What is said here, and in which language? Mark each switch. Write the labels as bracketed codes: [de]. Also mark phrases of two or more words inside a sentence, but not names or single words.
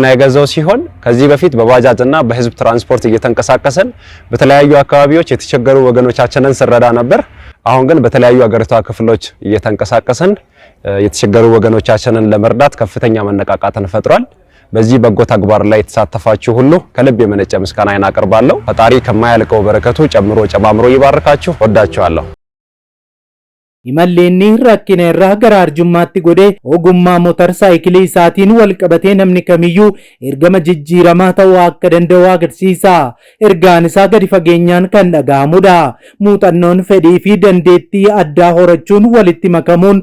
[am] የገዛው ሲሆን ከዚህ በፊት በባጃጅና በህዝብ ትራንስፖርት እየተንቀሳቀሰን በተለያዩ አካባቢዎች የተቸገሩ ወገኖቻችንን ስረዳ ነበር አሁን ግን በተለያዩ አገሪቷ ክፍሎች እየተንቀሳቀሰን የተቸገሩ ወገኖቻችንን ለመርዳት ከፍተኛ መነቃቃትን ፈጥሯል በዚህ በጎ ተግባር ላይ የተሳተፋችሁ ሁሉ ከልብ የመነጨ ምስጋናዬን አቀርባለሁ ፈጣሪ ከማያልቀው በረከቱ ጨምሮ ይባርካችሁ ወዳችኋለሁ [om] imalleen rakkina irraa gara arjummaatti godhe ogummaa motor saayikilii isaatiin wal qabatee namni kamiyyuu ergama jijjiiramaa ta'uu akka danda'u agarsiisa ergaan isaa gadi fageenyaan kan dhaga'amudha muuxannoon fedhii fi dandeettii addaa horachuun walitti makamuun